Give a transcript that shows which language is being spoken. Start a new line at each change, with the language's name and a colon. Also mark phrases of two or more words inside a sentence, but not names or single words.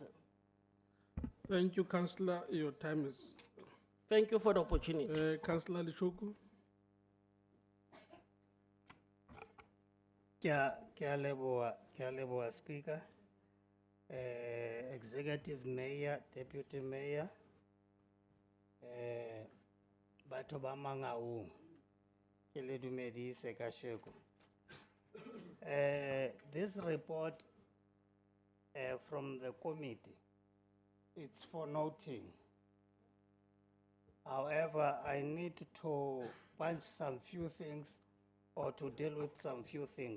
English: Thank you, Councillor. Your time is. Thank you for the opportunity. Councillor Lishoku.
Southern Sotho: Kia leboa
English: Speaker, Executive Mayor, Deputy Mayor,
Southern Sotho: batho ba Mangaung, ke le dumedise kasheko.
English: This report from the committee, it's for noting. However, I need to punch some few things or to deal with some few things.